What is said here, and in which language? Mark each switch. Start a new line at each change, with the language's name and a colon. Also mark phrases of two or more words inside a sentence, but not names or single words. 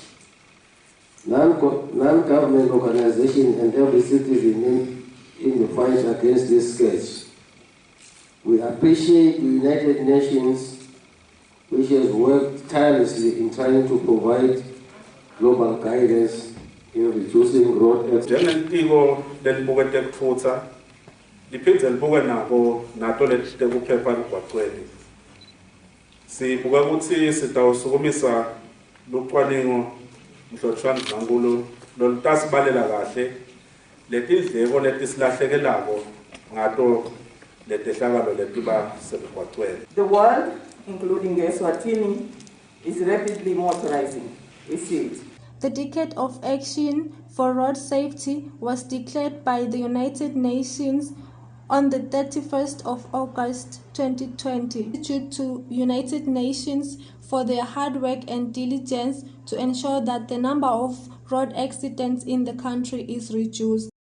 English: Non-government organizations and every citizen in the fight against this scourge. We appreciate the United Nations, which has worked tirelessly in trying to provide global guidance in reducing road accidents.
Swati: Liphindze libuke nato letekuphepha emgwaqweni. Sibuka ukuthi sitawusukumisa lucwaningo mhlotshwana dlangulu lolutasibalela kahle letindleko letisilahlekelayo ngato letehlakalo letiba semgwaqweni.
English: The world, including Eswatini, is rapidly motorizing. We see it. The Decade of Action for Road Safety was declared by the United Nations on the 31st of August 2020, due to United Nations for their hard work and diligence to ensure that the number of road accidents in the country is reduced.